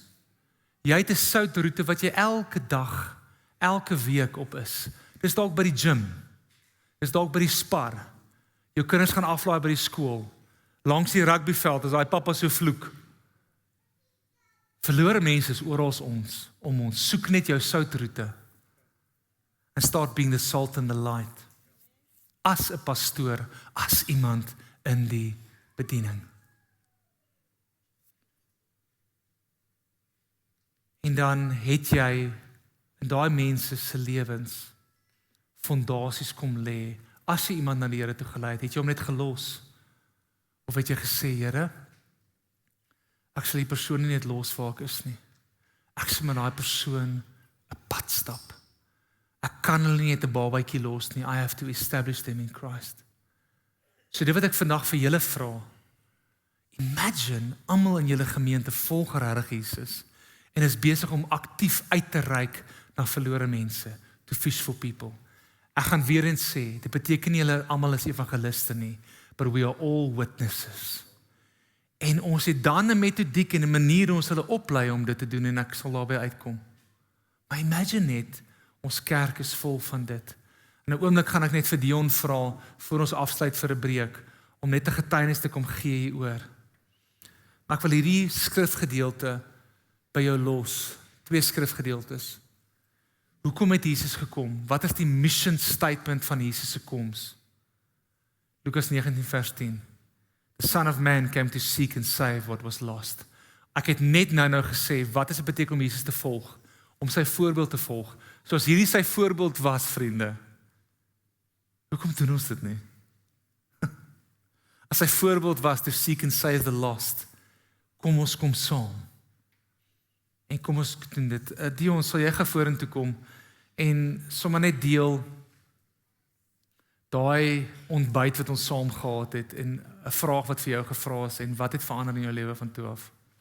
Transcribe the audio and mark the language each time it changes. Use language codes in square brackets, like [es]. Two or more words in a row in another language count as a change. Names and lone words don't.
[af] Jy het 'n soutroete wat jy elke dag, elke week op is. Dis dalk by die gym. Dis dalk by die spar. Jou kinders gaan aflaai by die skool. Langs die rugbyveld is daai pappa so vloek. Verlore mense is oral om ons. Soek net jou soutroete. [en] And start being the salt and the light. [af] As 'n pastoor, as iemand in die bediening. En dan het jy in daai mense se lewens fondasies kom lê. As jy iemand na die Here toe gelei het jy hom net gelos? Of het jy gesê, Here, ek sal die persoon nie net los waar ek is nie. Ek sal met daai persoon 'n pad stap. Ek kan hulle nie net 'n babatjie los nie. [en] I have to establish them in Christ. [af] So dit wat ek vandag vir julle vra. Imagine almal in julle gemeente volg regtig Jesus en is besig om aktief uit te reik na verlore mense, [en] to fish for people. [af] Ek gaan weer eens sê, dit beteken nie julle almal is evangeliste nie, [en] but we are all witnesses. [af] En ons het dan 'n metodiek en 'n manier ons hulle oplei om dit te doen en ek sal daarby uitkom. Maar imagine net, ons kerk is vol van dit. In 'n oomblik gaan ek net vir Dion vra, voor ons afsluit vir 'n breek, om net 'n getuienis te kom gee hieroor. Maar ek wil hierdie skrifgedeelte by jou los. 2 skrifgedeeltes. Hoekom het Jesus gekom? Wat is die [en] mission statement [af] van Jesus se koms? Lukas 19 vers 10. [en] The Son of Man came to seek and save what was lost. [af] Ek het net nou gesê, wat is dit beteken om Jesus te volg? Om sy voorbeeld te volg. Soos hierdie sy voorbeeld was, vriende. Hoekom doen ons dit nie? As sy voorbeeld was [en] to seek and save the lost, [af] kom ons kom saam. En kom ons doen dit. Dion, sal jy vorentoe kom en sommer net deel daai ontbyt wat ons saam gehad het en 'n vraag wat vir jou gevra is en wat het verander in jou lewe van toe af?